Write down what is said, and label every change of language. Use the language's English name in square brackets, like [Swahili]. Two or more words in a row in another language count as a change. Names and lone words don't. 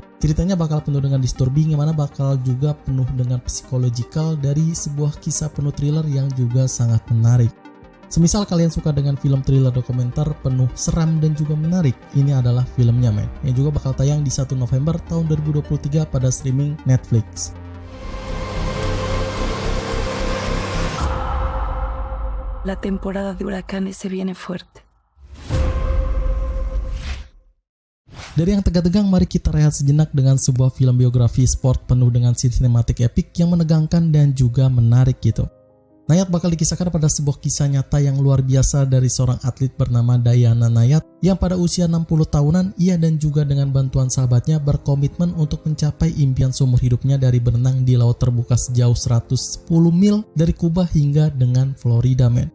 [Indonesian] Ceritanya bakal penuh dengan disturbing, yang mana bakal juga penuh dengan psikologikal dari sebuah kisah penuh thriller yang juga sangat menarik. Semisal kalian suka dengan film thriller dokumenter penuh seram dan juga menarik, ini adalah filmnya men, yang juga bakal tayang di 1 November tahun 2023 pada streaming Netflix. [Spanish] La temporada de huracanes se viene fuerte. [Indonesian] Dari yang tegang-tegang, mari kita rehat sejenak dengan sebuah film biografi sport penuh dengan scene sinematik epik yang menegangkan dan juga menarik gitu. Nayat bakal dikisahkan pada sebuah kisah nyata yang luar biasa dari seorang atlet bernama Diana Nayat yang pada usia 60 tahunan ia dan juga dengan bantuan sahabatnya berkomitmen untuk mencapai impian seumur hidupnya dari berenang di laut terbuka sejauh 110 mil dari Kuba hingga dengan Florida men.